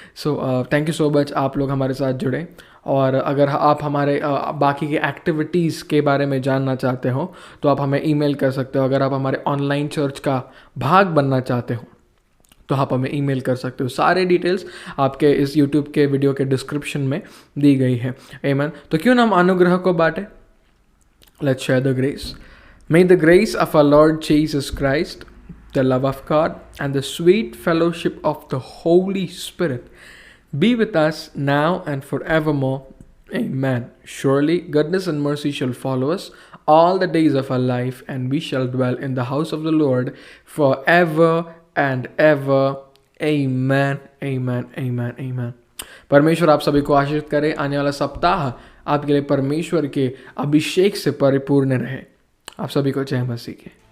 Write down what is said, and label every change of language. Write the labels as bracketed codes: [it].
[en] so thank you so much, [hi] आप लोग हमारे साथ जुड़े। और अगर आप हमारे बाकी के एक्टिविटीज़ के बारे में जानना चाहते हो तो आप हमें ईमेल कर सकते हो। अगर आप हमारे ऑनलाइन चर्च का भाग बनना चाहते हो तो आप हमें ईमेल कर सकते हो। सारे डिटेल्स आपके इस यूट्यूब के वीडियो के डिस्क्रिप्शन में दी गई है। आमीन। तो क्यों ना हम अनुग्रह को बांटें। [en] Let's share the grace. May the grace of our Lord Jesus Christ, the love of God, and the sweet fellowship of the Holy Spirit be with us now and forevermore. Amen. Surely goodness and mercy shall follow us all the days of our life, and we shall dwell in the house of the Lord forever and ever. Amen. Amen. Amen. Amen. [hi] परमेश्वर आप सभी को आशीषित करे। आने वाला सप्ताह आपके लिए परमेश्वर के अभिषेक से परिपूर्ण रहे। आप सभी को जय मसीह की।